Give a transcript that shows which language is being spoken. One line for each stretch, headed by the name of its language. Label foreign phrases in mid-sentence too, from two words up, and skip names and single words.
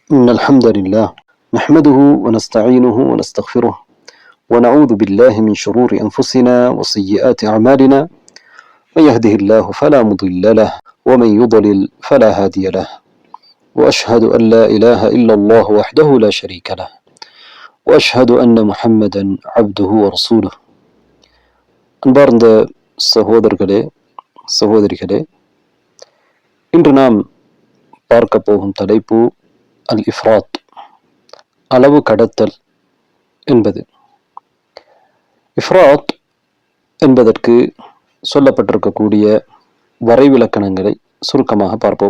Arabic: إن الحمد لله نحمده ونستعينه ونستغفره ونعوذ بالله من شرور أنفسنا وسيئات أعمالنا. من يهده الله فلا مضل له ومن يضلل فلا هادي له. وأشهد أن لا إله إلا الله وحده لا شريك له وأشهد أن محمدا عبده ورسوله.
Tamil: அன்பார்ந்த சகோதரர்களே சகோதரிகளே, இன்று நாம் பார்க்க போகும் தலைப்பு
Arabic: الإفراط,
Tamil: அளவு கடத்தல் என்பது. இஃப்ராத் என்பதற்கு சொல்லப்பட்டிருக்கக்கூடிய வரைவிலக்கணங்களை சுருக்கமாக பார்ப்போம்.